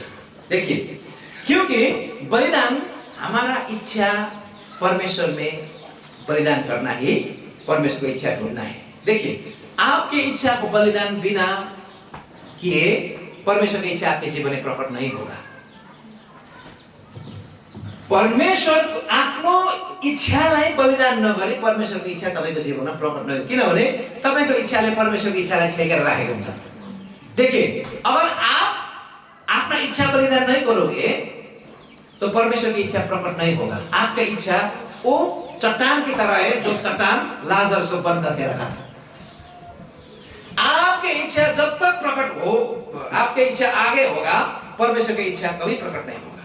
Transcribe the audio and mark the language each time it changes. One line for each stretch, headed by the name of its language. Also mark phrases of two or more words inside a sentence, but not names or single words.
Hindi: देखिए, क्योंकि बलिदान हमारा इच्छा परमेश्वर में बलिदान करना ही परमेश्वर की इच्छा ढूंढना है। देखिए, आपकी इच्छा को बलिदान बिना किए परमेश्वर की इच्छा आपके जीवन में प्रकट नहीं होगा।
Nepali: परमेश्वर आफ्नो इच्छालाई बलिदान नगरी परमेश्वरको इच्छा तपाईको जीवनमा प्रकट नहोस्, किनभने तपाईको इच्छाले परमेश्वरको इच्छालाई छेकेर राखेको हुन्छ।
Hindi: देखिए, अगर आप अपना इच्छा बलिदान नहीं करोगे तो परमेश्वर की इच्छा प्रकट नहीं होगा। आपका इच्छा वो चट्टान की तरह है जो चट्टान लाजरस को बंद करके रखा। आपकी इच्छा जब तक प्रकट हो, आपकी इच्छा आगे होगा, परमेश्वर की इच्छा कभी प्रकट नहीं होगा।